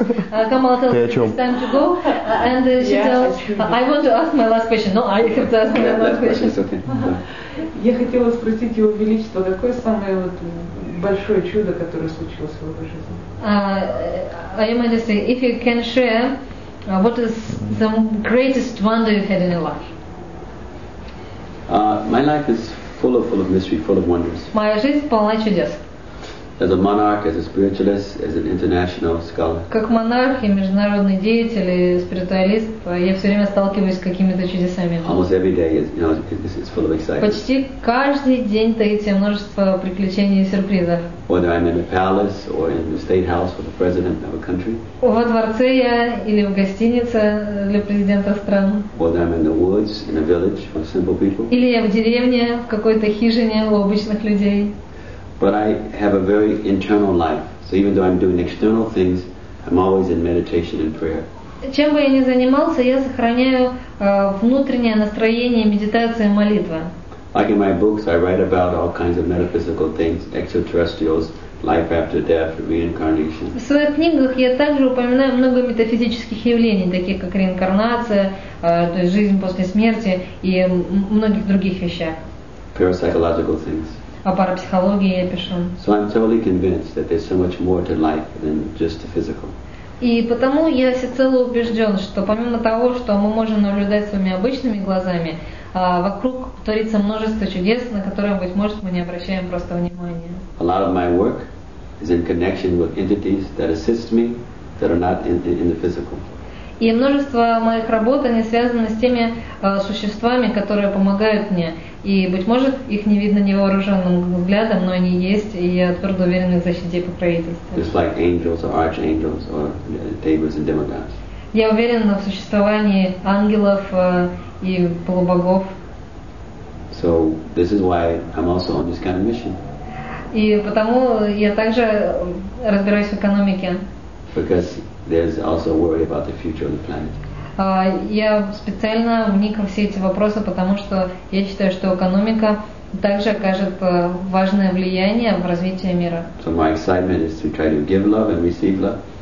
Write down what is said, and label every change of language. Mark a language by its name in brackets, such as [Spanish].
[English] Kamala tells me it's time to go, and she tells, I want to ask my last question. No, I have to ask my last question. [Russian] Я хотела спросить Его Величество, какое самое вот большое чудо, которое случилось в его жизни? [English] Your Majesty, if you can share, what is the greatest wonder you've had in your life? My life is full of mystery, full of wonders. [Russian] Моя жизнь полна чудес. [English] As a monarch, as a spiritualist, as an international scholar. [Russian] Как монарх и международный деятель и спиритуалист, я все время сталкиваюсь с какими-то чудесами. [English] Almost every day is, it's full of excitement. [Russian] Почти каждый день таится множество приключений и сюрпризов. [English] Whether I'm in a palace or in the state house with the president of a country. [Russian] Во дворце я или в гостинице для президента стран. [English] Whether I'm in the woods, in a village with simple people. [Russian] Или я в деревне, в какой-то хижине у обычных людей. [English] But I have a very internal life. So even though I'm doing external things, I'm always in meditation and prayer. [Russian] Чем бы я ни занимался, я сохраняю внутреннее настроение медитации и молитвы. [English] Like in my books, I write about all kinds of metaphysical things, extraterrestrials, life after death, reincarnation. [Russian] В своих книгах я также упоминаю много метафизических явлений, таких как реинкарнация, то есть жизнь после смерти и многих других вещах. [English] Parapsychological things. [Russian] О парапсихологии я пишу. [English] So I'm totally convinced that there's so much more to life than just the physical. [Russian] И потому я всецело убежден, что помимо того, что мы можем наблюдать своими обычными глазами, вокруг творится множество чудес, на которые, быть может, мы не обращаем просто внимания. [English] A lot of my work is in connection with entities that assist me that are not in the physical. [Russian] И множество моих работ, они связаны с теми существами, которые помогают мне. И, быть может, их не видно невооруженным взглядом, но они есть, и я твердо уверен в их защите и покровительстве. [English] Just like angels or archangels or devas and demigods. [Russian] Я уверен в существовании ангелов и полубогов. [English] So this is why I'm also on this kind of mission. [Russian] И потому я также разбираюсь в экономике. [English] Because there's also worry about the future of the planet. [Russian] Я специально вник во все эти вопросы, потому что я считаю, что экономика также окажет важное влияние в развитии мира. [English] So my excitement is to try to give love and receive love.